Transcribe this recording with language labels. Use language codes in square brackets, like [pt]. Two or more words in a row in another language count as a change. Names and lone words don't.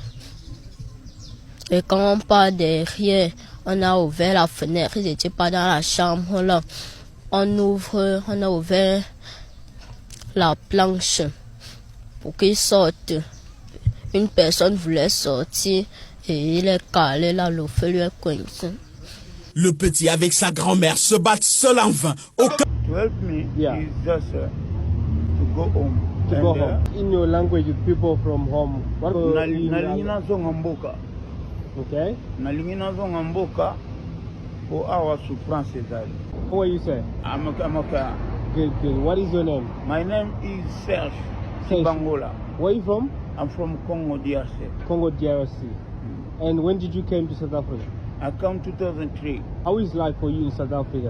[fr] Et quand on part derrière, on a ouvert la fenêtre, ils n'étaient pas dans la chambre là. On a ouvert la planche pour qu'il sorte. Une personne voulait sortir et il est calé là, le feu lui est coincé. Le petit avec sa grand-mère se battent seul en vain. Aucun... [en] To help me Yeah. is just to go home. To go home. In your language, with people from home. What [ln] Nalingi nazonga mboka. [en] Okay. [ln] Nalingi nazonga mboka po awa souffrance ezali. [en] What you say? Amaka. Good, good. What is your name? My name is Serge Serge. Bangola. Where are you from? I'm from Congo DRC. Congo DRC. And when did you came to South Africa? I come 2003. How is life for you in South Africa?